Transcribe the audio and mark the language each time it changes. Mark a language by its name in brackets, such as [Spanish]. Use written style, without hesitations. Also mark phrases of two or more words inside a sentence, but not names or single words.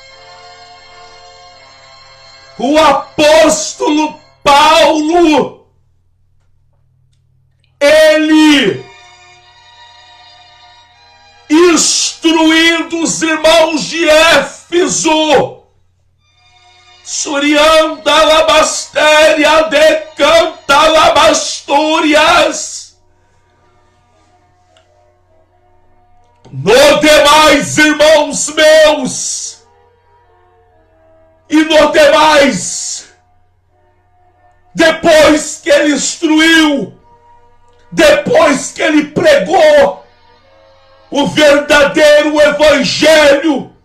[Portuguese] O apóstolo Paulo, ele instruindo os irmãos de Éfeso, Surianda labastéria decanta labastúrias. No demais, irmãos meus, e no demais, depois que ele instruiu, depois que ele pregou o verdadeiro evangelho,